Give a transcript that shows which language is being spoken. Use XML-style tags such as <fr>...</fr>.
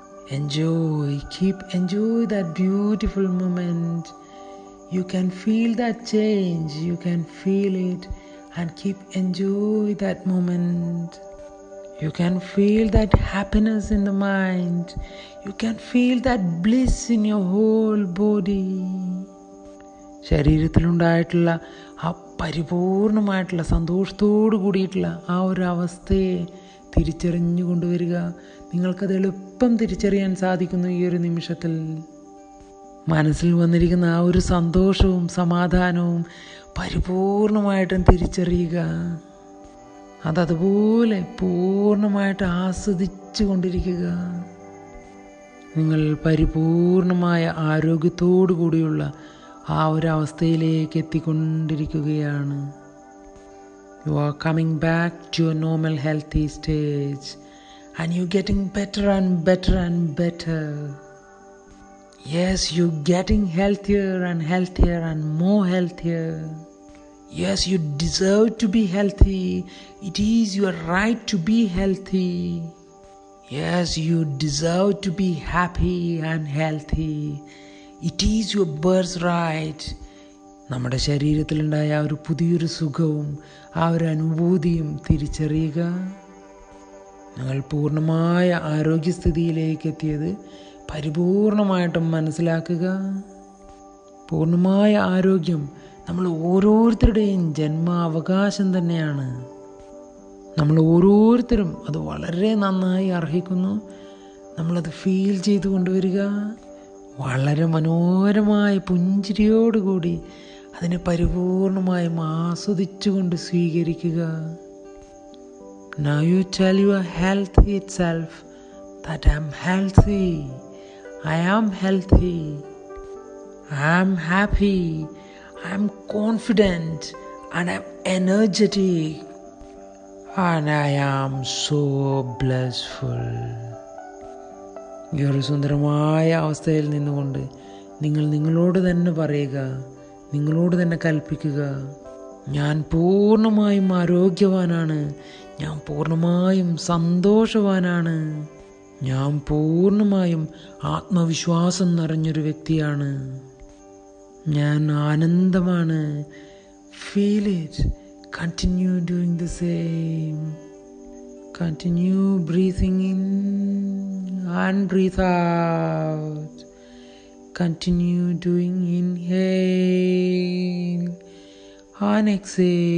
<en>Enjoy, keep enjoy that beautiful moment. You can feel that change, you can feel it and keep enjoy that moment. You can feel that happiness in the mind. You can feel that bliss in your whole body.</en> <ml>ശരീരത്തിലുണ്ടായിട്ടുള്ള ആ പരിപൂർണമായിട്ടുള്ള സന്തോഷത്തോടു കൂടിയിട്ടുള്ള ആ ഒരു അവസ്ഥയെ തിരിച്ചറിഞ്ഞു കൊണ്ടുവരിക. നിങ്ങൾക്കത് എളുപ്പം തിരിച്ചറിയാൻ സാധിക്കുന്നു ഈ ഒരു നിമിഷത്തിൽ. മനസ്സിൽ വന്നിരിക്കുന്ന ആ ഒരു സന്തോഷവും സമാധാനവും പരിപൂർണമായിട്ടും തിരിച്ചറിയുക. അതതുപോലെ പൂർണ്ണമായിട്ട് ആസ്വദിച്ചു കൊണ്ടിരിക്കുക. നിങ്ങൾ പരിപൂർണമായ ആരോഗ്യത്തോടു കൂടിയുള്ള ആ ഒരു അവസ്ഥയിലേക്ക് എത്തിക്കൊണ്ടിരിക്കുകയാണ്.</ml> <en>You are coming back to your normal healthy stage and you're getting better and better and better. Yes, you're getting healthier and healthier and more healthier. Yes, you deserve to be healthy. It is your right to be healthy. Yes, you deserve to be happy and healthy. It is your birthright.</en> <ml>നമ്മുടെ ശരീരത്തിലുണ്ടായ ആ ഒരു പുതിയൊരു സുഖവും ആ ഒരു അനുഭൂതിയും തിരിച്ചറിയുക. നിങ്ങൾ പൂർണ്ണമായ ആരോഗ്യസ്ഥിതിയിലേക്ക് എത്തിയത് പരിപൂർണമായിട്ടും മനസ്സിലാക്കുക. പൂർണ്ണമായ ആരോഗ്യം നമ്മൾ ഓരോരുത്തരുടെയും ജന്മാവകാശം തന്നെയാണ്. നമ്മൾ ഓരോരുത്തരും അത് വളരെ നന്നായി അർഹിക്കുന്നു. നമ്മളത് ഫീൽ ചെയ്തു കൊണ്ടുവരിക. വളരെ മനോഹരമായ പുഞ്ചിരിയോടുകൂടി അതിനെ പരിപൂർണമായും ആസ്വദിച്ചുകൊണ്ട് സ്വീകരിക്കുക.</ml> <en>Now you tell your health itself that I am healthy, I am healthy, I am happy, I am confident and I am energetic and I am so blissful.</en> <ml>ഈ ഒരു സുന്ദരമായ അവസ്ഥയിൽ നിന്നുകൊണ്ട് നിങ്ങൾ നിങ്ങളോട് തന്നെ പറയുക, നിങ്ങളോട് തന്നെ കൽപ്പിക്കുക, ഞാൻ പൂർണ്ണമായും ആരോഗ്യവാനാണ്, ഞാൻ പൂർണ്ണമായും സന്തോഷവാനാണ്, ഞാൻ പൂർണ്ണമായും ആത്മവിശ്വാസം നിറഞ്ഞൊരു വ്യക്തിയാണ്. ഞാൻ ആനന്ദമാണ്.</ml> <en>Feel it. Continue doing the same. Continue breathing in and breathe out. Continue doing inhale and exhale.</en>